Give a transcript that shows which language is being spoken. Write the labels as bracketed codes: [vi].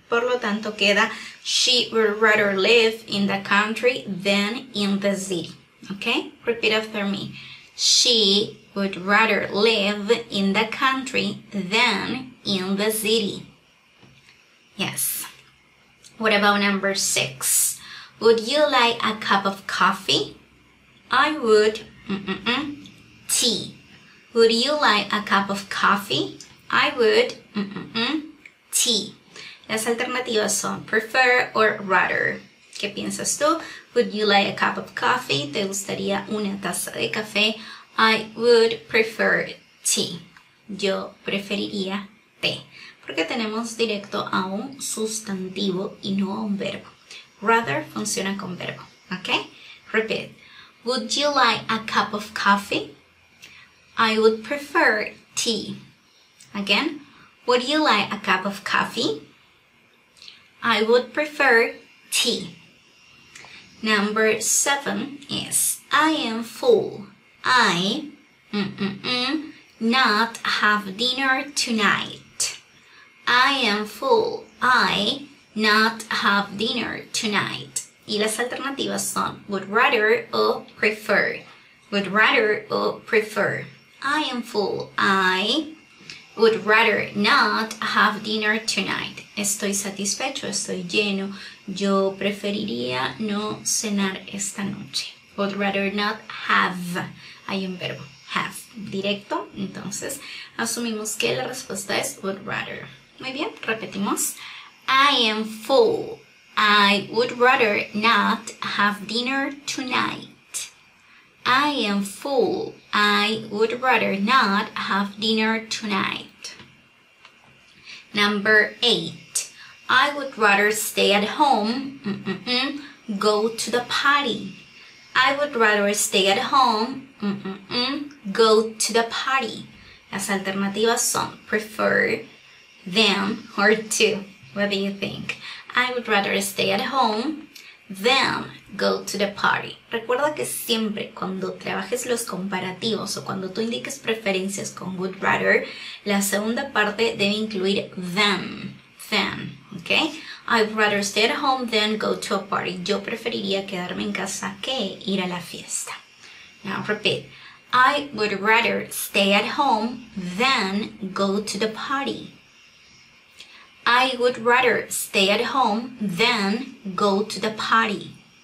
[es] Por lo tanto queda [en] she would rather live in the country than in the city. Okay? Repeat after me. She would rather live in the country than in the city. Yes. What about number 6? Would you like a cup of coffee? I would. Tea. Would you like a cup of coffee? I would. Tea. [es] Las alternativas son prefer or rather. ¿Qué piensas tú? [en] Would you like a cup of coffee? [es] ¿Te gustaría una taza de café? [en] I would prefer tea. [es] Yo preferiría té. Porque tenemos directo a un sustantivo y no a un verbo. Rather funciona con verbo. ¿Ok? Repeat. [en] Would you like a cup of coffee? I would prefer tea. Again. Would you like a cup of coffee? I would prefer tea. Number 7 is I am full. I not have dinner tonight. I am full. I not have dinner tonight. [es] Y las alternativas son would rather o prefer. [en] Would rather o prefer. I am full. I would rather not have dinner tonight. [es] Estoy satisfecho, estoy lleno. Yo preferiría no cenar esta noche. [en] Would rather not have. [es] Hay un verbo, have, directo. Entonces, asumimos que la respuesta es would rather. Muy bien, repetimos. [en] I am full. I would rather not have dinner tonight. I am full. I would rather not have dinner tonight. Number 8. I would rather stay at home. Go to the party. I would rather stay at home. Go to the party. [es] Las alternativas son [en] prefer, than, or to. What do you think? I would rather stay at home than go to the party. [es] Recuerda que siempre cuando trabajes los comparativos o cuando tú indiques preferencias con would rather, la segunda parte debe incluir than. ¿Ok? [en] I would rather stay at home than go to a party. [es] Yo preferiría quedarme en casa que ir a la fiesta. [en] Now repeat. I would rather stay at home than go to the party. I would rather stay at home than go to the party.